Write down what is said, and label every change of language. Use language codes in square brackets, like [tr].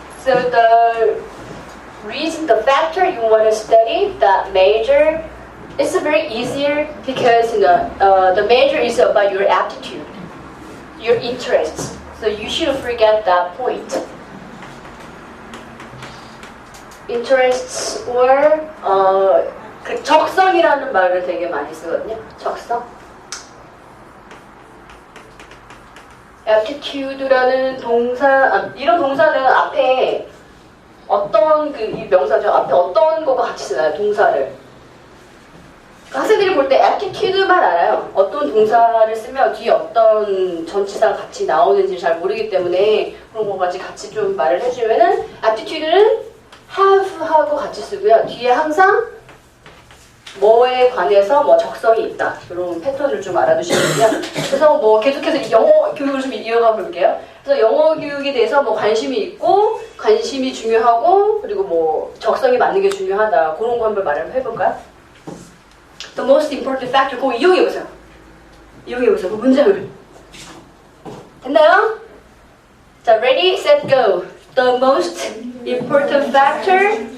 [en] So the factor you want to study that major, it's very easier because the major is about your aptitude, your interests. So you shouldn't forget that point. Interests or [ko] 그 적성이라는 말을 되게 많이 쓰거든요. 적성. aptitude라는 동사, 이런 동사는 앞에 어떤 이 명사죠. 앞에 어떤 거가 같이 쓰나요? 동사를. 학생들이 볼 때 aptitude만 알아요. 어떤 동사를 쓰면 뒤에 어떤 전치사가 같이 나오는지 잘 모르기 때문에 그런 거까지 같이 좀 말을 해주면은 aptitude는 have하고 같이 쓰고요. 뒤에 항상 뭐에 관해서 적성이 있다. 이런 패턴을 좀 알아두시면요. 그래서 계속해서 영어 교육을 좀 이어가 볼게요. 그래서 영어 교육에 대해서 관심이 있고, 관심이 중요하고, 그리고 적성이 맞는 게 중요하다. 그런 거 한번 말을 해볼까요? The most important factor. 그거 이용해보세요. 그 문장을. 됐나요? 자, ready, set, go. The most important factor.